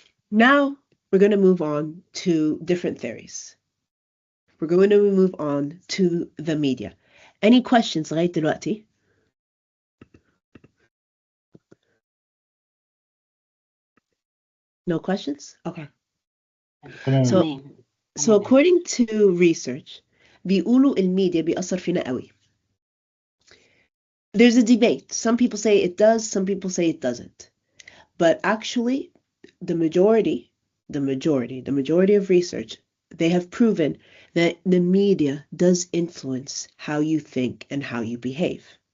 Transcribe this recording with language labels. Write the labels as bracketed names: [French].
[English] Now we're going to move on to different theories. We're going to move on to the media. Any questions [Arabic] لغاية دلوقتي؟ [English] No questions? Okay. So according to research, [Arabic] بيقولوا الميديا بيأثر فينا قوي. [English] There's a debate. Some people say it does, some people say it doesn't. But actually, the majority of research, they have proven that the media does influence how you think and how you behave.